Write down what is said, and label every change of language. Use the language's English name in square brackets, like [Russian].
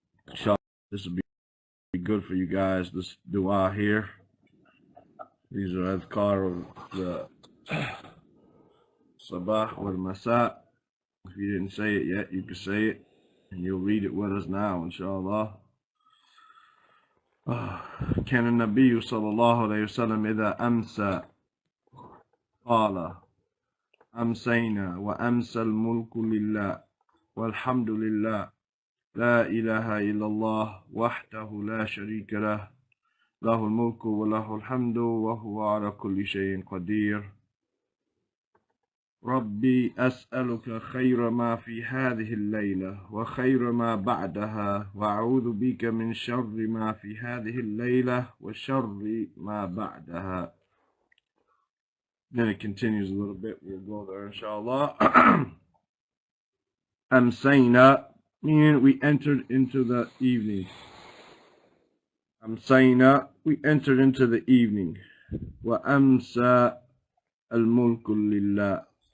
[English] Inshallah, this will be good for you guys. This dua here. These are Adhkar of the Sabah wal Masa. If you didn't say it yet, you can say it. And you'll read it with us now, inshallah. [Arabic] كان النبي صلى الله عليه وسلم إذا أمسى قال أمسينا وأمسى الملك لله والحمد لله لا إله إلا الله وحده لا شريك له له الملك وله الحمد وهو على كل شيء قدير ربي أسألك خير ما في هذه الليلة وخير ما بعدها وأعوذ بك من شر ما في هذه الليلة وشر ما بعدها. [English] Then it continues a little bit. We'll go there inshallah. Amsayna, meaning we entered into the evening. Amsayna, we entered into the evening. [Arabic] Wa amsa al-mulku lillah.